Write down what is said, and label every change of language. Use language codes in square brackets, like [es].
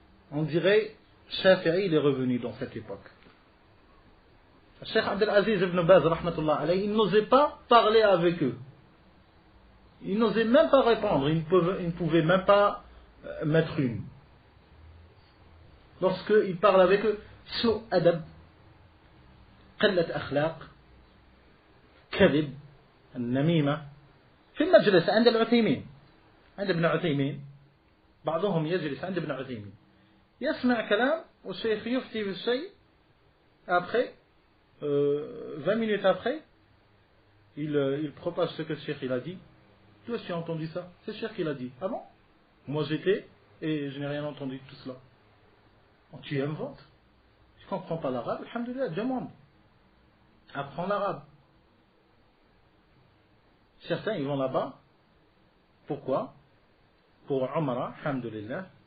[fr] On dirait, Shafi'i, il est revenu dans cette époque. Cheikh Abdelaziz ibn Baz, rahmatullah alayhi, il n'osait pas parler avec eux. Il n'osait même pas répondre. Il ne pouvait même pas mettre une. lorsqu'il parle avec eux, [ar] سوء أدب, قلة أخلاق, كذب, النميمة. في المجلس عند العثيمين, عند ابن عثيمين, بعضهم يجلس عند ابن عثيمين يسمع كلام والشيخ يفتي بالشيء, [fr] après 20 minutes après il propage ce que le cheikh il a dit. Toi tu as entendu ça? C'est le cheikh qui l'a dit. Ah bon? Moi j'étais et je n'ai rien entendu de tout cela. Tu inventes. Tu ne comprends pas l'arabe, alhamdoulilah, demande. Apprends l'arabe. Certains ils vont là-bas. Pourquoi? Pour Umrah, alhamdoulilah.